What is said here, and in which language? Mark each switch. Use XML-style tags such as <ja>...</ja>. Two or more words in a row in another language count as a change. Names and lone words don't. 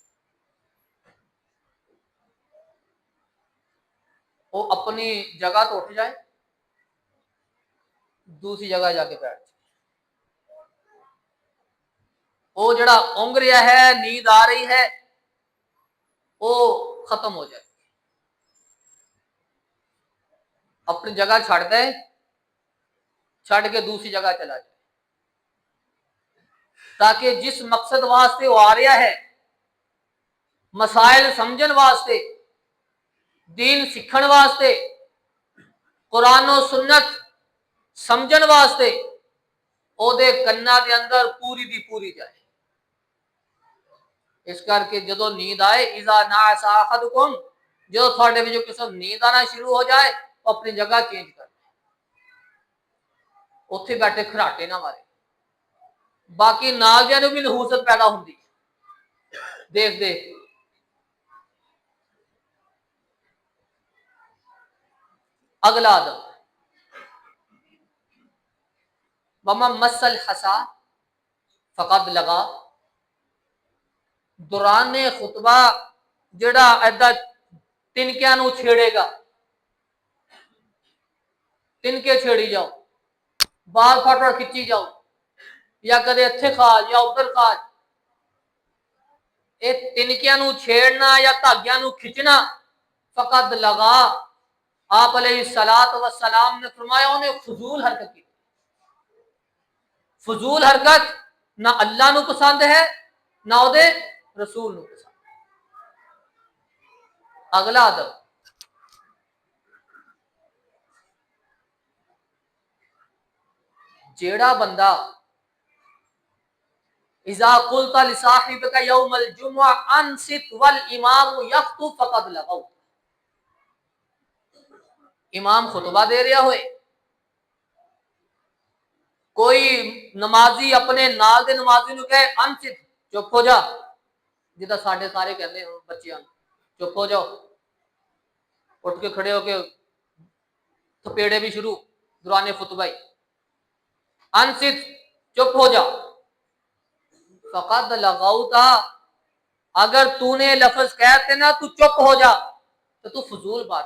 <ur>وہ اپنی جگہ تو اٹھ جائے، دوسری جگہ جا کے بیٹھ جائے، وہ جڑا اونگ رہا ہے، نیند آ رہی ہے، وہ ختم ہو جائے،</ur> <pa>اپنی جگہ چھڑ دے، چھڑ کے دوسری جگہ چلا جائے، تاکہ جس مقصد واسطے وہ آ رہا ہے، مسائل سمجھن واسطے، دین سکھن واسطے، قرآن و سنت سمجھن واسطے، او دے کنا دے اندر پوری دی پوری جائے۔ اس کر کے جدو نیند آئے،</pa> <ar>اذا نعس احدکم،</ar> <pa>جدو تھوڑے وچوں کسی نیند آنا شروع ہو جائے، اپنی جگہ چینج کر، اتنے بیٹھے کھراٹے نہ مارے، باقی نال دیاں نوں بھی نحوست پیدا ہوندی دیکھ دیکھ۔ اگلا ادب،</pa> <ar>ومن مس الحصا فقد لغا،</ar> <pa>دوران خطبہ جڑا ایدا تنکیاں نو چھیڑے گا، تنکے چھیڑی جاؤ، بال پھٹ پھٹ کھچی جاؤ، یا کدے اتھے کھاج یا ادھر کھاج، اے تنکیاں نو چھیڑنا یا دھاگیاں نو کھچنا،</pa> <ar>فقد لغا،</ar> <ur>آپ علیہ الصلوۃ والسلام نے فرمایا انہیں فضول حرکت کی۔</ur> <pa>فضول حرکت نہ اللہ نو پسند ہے نہ او دے رسول نو پسند۔ اگلا ادب، جیڑا بندہ</pa> <ar>اذا قلت لصاحبك يوم الجمعہ انصت والامام يخطب فقد لغوا،</ar> <pa>امام خطبہ دے رہا ہوئے، کوئی نمازی اپنے نال دے نمازی نو کہے انصت، چپ ہو جا، جدا ساڈے سارے کہندے ہیں بچیاں چپ ہو جاؤ، اٹھ کے کھڑے ہو کے تھپیڑے بھی شروع دوران خطبہ ہی، انصت چپ ہو جا،</pa> <ar>فقد لغوتا،</ar> <ur>اگر تو نے لفظ کہتے نا تو چپ ہو جا تو فضول بات۔</ur>